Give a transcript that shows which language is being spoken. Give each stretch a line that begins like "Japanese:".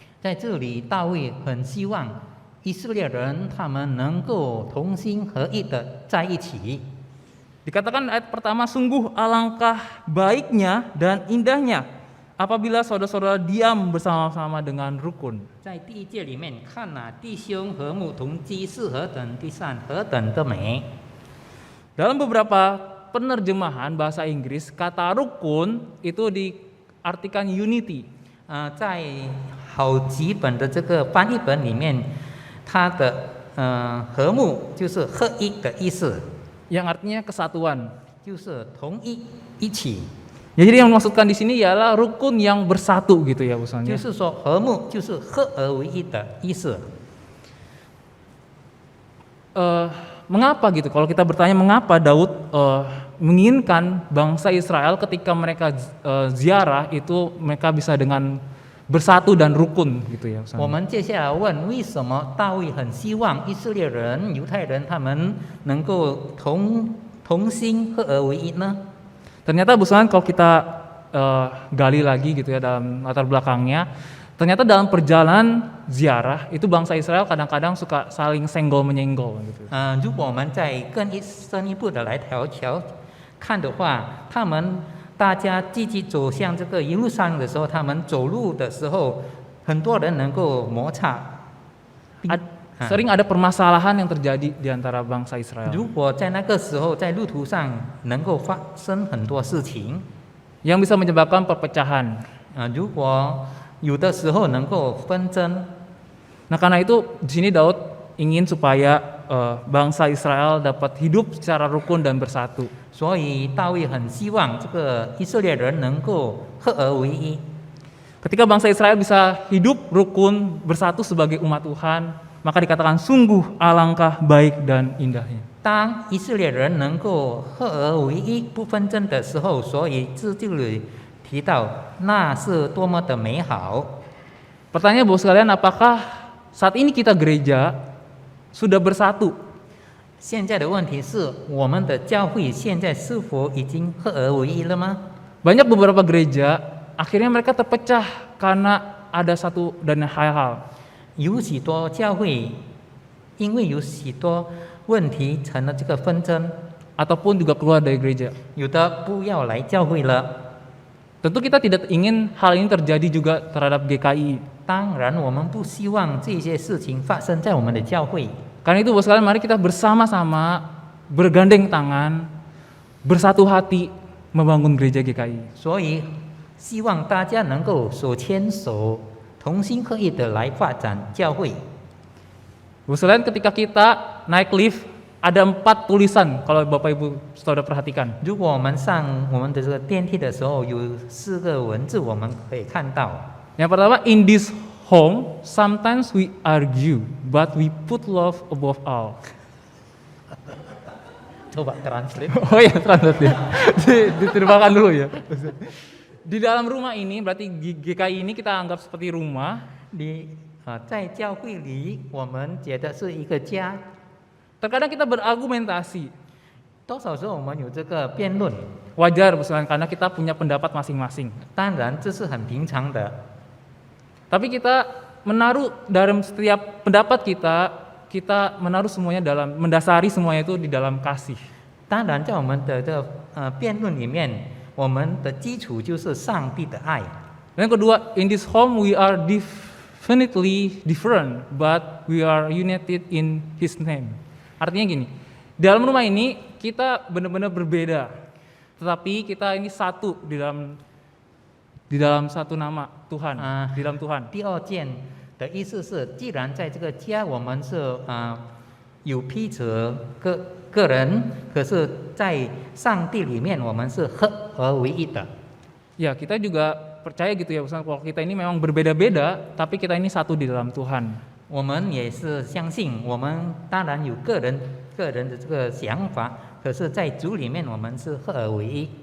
Chinese: 在这里，大卫很希望以色列人他们能够同心合意的在一起。
Indonesian: Di Dikatakan ayat pertama, sungguh alangkah baiknya dan indahnya apabila saudara-saudara diam bersama-sama dengan rukun.
Chinese: 在第一节里面看呐、弟兄和睦同居是何等的善，何等的美。
Indonesian: Dalam beberapa penerjemahan bahasa Inggris, kata rukun itu diartikan unity.
Chinese: 在好几本的这个翻译本里面，它的和睦就是合一的意思，
Indonesian: Yang artinya kesatuan.
Chinese: 就是同一一起，
Indonesian: Ya, jadi yang dimaksudkan di sini ialah rukun yang bersatu gitu ya
Chinese: 就
Indonesian: usulnya.
Chinese: 是说和睦就是合而为一的意思。
Indonesian: Mengapa gitu? Kalau kita bertanya mengapa Daud menginginkan bangsa Israel ketika mereka ziarah itu mereka bisa dengan bersatu dan rukun gitu ya.
Chinese: 我们接下来问，为什么大卫很希望以色列人、犹太人他们能够同心合而为一呢？
Indonesian: Ternyata Busan kalau kita gali lagi gitu ya dalam latar belakangnya, ternyata dalam perjalanan ziarah itu bangsa Israel kadang-kadang suka saling senggol menyenggol gitu.
Chinese: 如果我们再更深一步的来看的话，大家积极走向这个一路上的时候，他们走路的时候，很多人能够摩擦。
Indonesian: Sering ada permasalahan yang terjadi di antara bangsa Israel.
Chinese: 如果在那个时候在路途上能够发生很多事情，
Indonesian: Yang bisa menyebabkan perpecahan.
Chinese: 如果有的时候能够纷争，
Indonesian: Nah karena itu di sini Daud ingin supaya bangsa Israel dapat hidup secara rukun dan bersatu.
Chinese: 所以大卫很希望这个以色列人能够合而为一。
Indonesian: Ketika bangsa Israel bisa hidup rukun bersatu sebagai umat Tuhan, maka dikatakan sungguh alangkah baik dan indahnya.
Chinese: 当以色列人能够合而为一、不纷争的时候，所以这里提到那是多么的美好。
Indonesian: Pertanyaan Bapak sekalian, apakah saat ini kita gereja sudah bersatu?
Chinese: 现在的问题是，我们的教会现在是否已经合而为一了吗？
Indonesian: Banyak beberapa gereja akhirnya mereka terpecah karena ada satu dan hal-hal.
Chinese: 有许多教会因为有许多问题成了这个纷争，
Indonesian: Ataupun juga keluar dari gereja.
Chinese: 有的不要来教会了。
Indonesian: Tentu kita tidak ingin hal ini terjadi juga terhadap GKI.
Chinese: 当然，我们不希望这些事情发生在我们的教会。
Indonesian: Karena itu Bapak sekalian, mari kita bersama-sama bergandeng tangan, bersatu hati membangun gereja GKI.
Chinese: 所以，希望大家能够手牵手，同心合意的来发展教会。
Indonesian: Bapak sekalian, ketika kita naik lift ada 4 tulisan kalau Bapak Ibu Saudara perhatikan.
Chinese: 如果我们上我们的这个电梯的时候，有4个文字，我们可以看到。
Indonesian: Yang pertama,
English: in this home sometimes we argue, but we put love above all.
Indonesian: Coba translate. Oh ya, translate ya. Diterjemahkan dulu ya. Di dalam rumah ini, berarti GKI ini kita anggap seperti rumah.
Chinese: 在教会里，我们觉得是一个家。
Indonesian: Terkadang kita berargumentasi.
Chinese: 多少时候我们有这个辩论？
Indonesian: Wajar karena kita punya pendapat masing-masing.
Chinese: 当然，这是很平常的。
Indonesian: Tapi kita menaruh dalam setiap pendapat kita menaruh semuanya mendasari semuanya itu di dalam kasih.
Chinese: 当然，在我们的辩论里面，我们的基础就是上帝的爱。
Indonesian: Dan yang kedua,
English: in this home we are definitely different, but we are united in His name.
Indonesian: Artinya gini, dalam rumah ini kita benar-benar berbeda, tetapi kita ini satu di dalam satu nama Tuhan, di dalam Tuhan.
Chinese: 第二件的意思是，既然在这个家我们是有彼此个人，可是在上帝里面我们是合而为一的。
Indonesian: Ya, kita juga percaya gitu ya, kalau kita ini memang berbeda-beda, tapi kita ini satu di dalam Tuhan.
Chinese: 我们也是相信，我们当然有个人的这个想法，可是在主里面我们是合而为一。